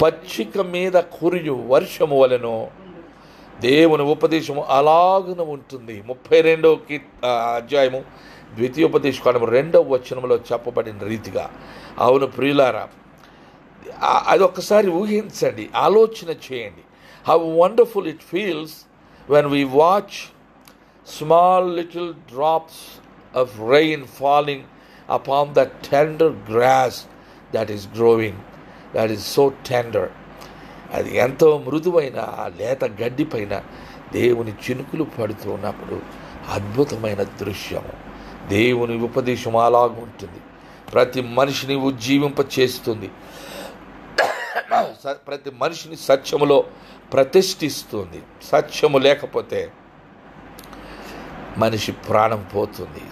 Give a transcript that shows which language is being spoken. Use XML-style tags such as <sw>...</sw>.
<te>పచ్చిక మీద కురియు వర్షము వలెను. దేవుని ఉపదేశము అలాగున ఉంటుంది. 32వ అధ్యాయము ద్వితీయోపదేశకాండము 2వ వచనంలో చెప్పబడిన రీతిగా. అవును ప్రియులారా, అది ఒక్కసారి ఊహించండి, ఆలోచన చేయండి.</te> <en>How wonderful it feels when we watch small little drops of rain falling upon that tender grass that is growing, that is so tender.</en> <te>అది ఎంతో మృదువైన ఆ లేత గడ్డి పైన దేవుని చినుకులు పడుతూ ఉన్నప్పుడు అద్భుతమైన దృశ్యము. దేవుని ఉపదేశం అలాగుంటుంది. ప్రతి మనిషిని ఉజ్జీవింప చేస్తుంది. ప్రతి మనిషిని సత్యములో ప్రతిష్ఠిస్తుంది. సత్యము లేకపోతే మనిషి ప్రాణం పోతుంది.</te>